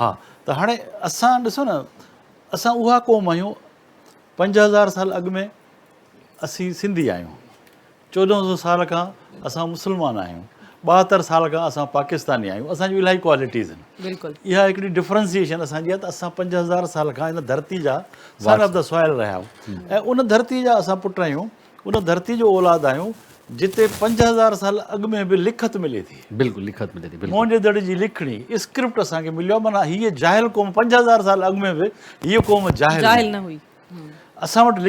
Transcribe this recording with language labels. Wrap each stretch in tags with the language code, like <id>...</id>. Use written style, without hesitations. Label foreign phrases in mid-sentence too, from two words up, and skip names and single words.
<sd>हा, त हाणे असां ॾिसो न, असां उहा क़ौम आहियूं। 5000 साल अॻु में असीं सिंधी आहियूं, 1400 साल खां असां मुस्लमान आहियूं, 72 साल खां असां पाकिस्तानी आहियूं। असांजूं इलाही क्वालिटीज़ आहिनि। बिल्कुलु। इहा हिकिड़ी डिफ्रेंसिएशन असांजी आहे त असां 5000 साल खां हिन धरती जा</sd> <en>son of the soil</en> <sd>रहिया आहियूं। ऐं उन धरती जा असां पुट आहियूं, उन धरती जो औलाद आहियूं जिते 5000 साल अॻु में बि लिखत मिले थी। बिल्कुलु, लिखत मिले थी। मोहन दड़ जी लिखणी, स्क्रिप्ट असांखे मिलियो आहे। माना हीअ जाहिल क़ौम, 5000 साल अॻु में बि हीअ क़ौम जाहिल न हुई। असां वटि</sd>